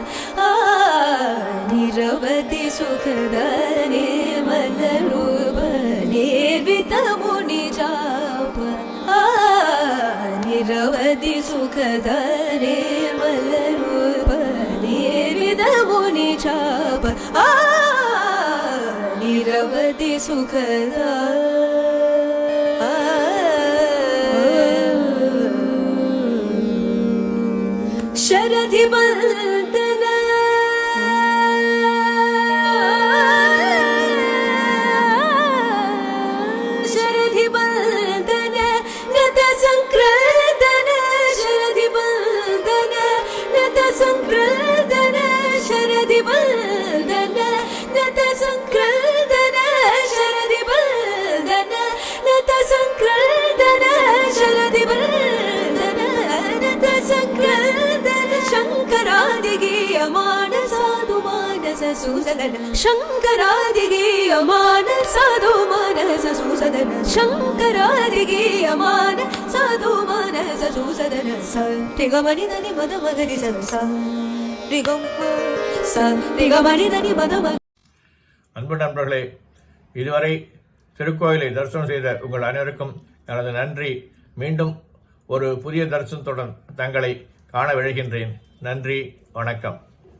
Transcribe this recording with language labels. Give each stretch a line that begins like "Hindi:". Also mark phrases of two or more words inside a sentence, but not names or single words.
Sanskrit: निरवधि सुखद निर्मल रूप निर्वित मुनि शाप निरवधि सुखद निर्मल रूप निर्वित मुनि शाप निरवधि सुखद शरधि बंदन शरधि बंदन नत संक्रदन शरधि बंदन नत संक्रदन शरधि बंदन नत संक्रदन शरधि बंदन नत संक्रदन शरधि बंदन नत संक्रदन शंकरादिगीयमान साधु मानस सुसदन शङ्करादिगीयमान साधु मानस सुसदन शङ्करादिगीयमान साधु मानस सुसदन स ऋगमणि धनि मद मगरि स ऋगम स ऋगमणि धनि मद मग.
Tamil: அன்பு நண்பர்களே, இதுவரை திருக்கோயிலை தரிசனம் செய்த உங்கள் அனைவருக்கும் எனது நன்றி. மீண்டும் ஒரு புதிய தரிசனத்துடன் தங்களை காண விழைகின்றேன். நன்றி, வணக்கம்.